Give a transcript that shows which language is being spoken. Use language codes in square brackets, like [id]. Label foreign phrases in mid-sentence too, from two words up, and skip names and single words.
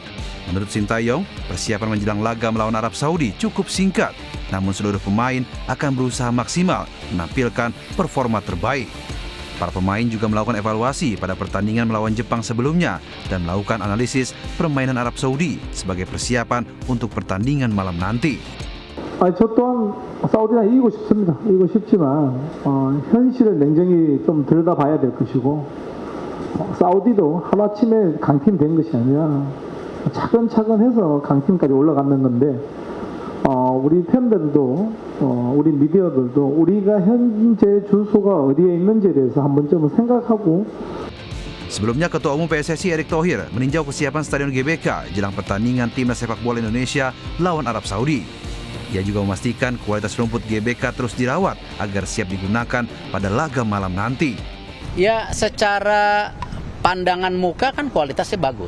[id] Menurut Sintayong, persiapan menjelang laga melawan Arab Saudi cukup singkat, namun seluruh pemain akan berusaha maksimal menampilkan performa terbaik. Para pemain juga melakukan evaluasi pada pertandingan melawan Jepang sebelumnya dan melakukan analisis permainan Arab Saudi sebagai persiapan untuk pertandingan malam nanti. [ko] 저 또한 사우디나 이기고 싶습니다. 이기고 싶지만 현실을 냉정히 좀 들여다봐야 될 것이고 사우디도 하루아침에 강팀 된 것이 아니라 차근차근 해서 강팀까지 올라가는 건데 우리 팬들도 우리 미디어들도 우리가 현재 주소가 어디에 있는지에 대해서 한 번쯤은 생각하고. [id] Sebelumnya, Ketua Umum PSSI Erick Thohir meninjau kesiapan Stadion GBK jelang pertandingan timnas sepak bola Indonesia lawan Arab Saudi. Ia juga memastikan kualitas rumput GBK terus dirawat agar siap digunakan pada laga malam nanti. Ya, secara pandangan muka kan kualitasnya bagus.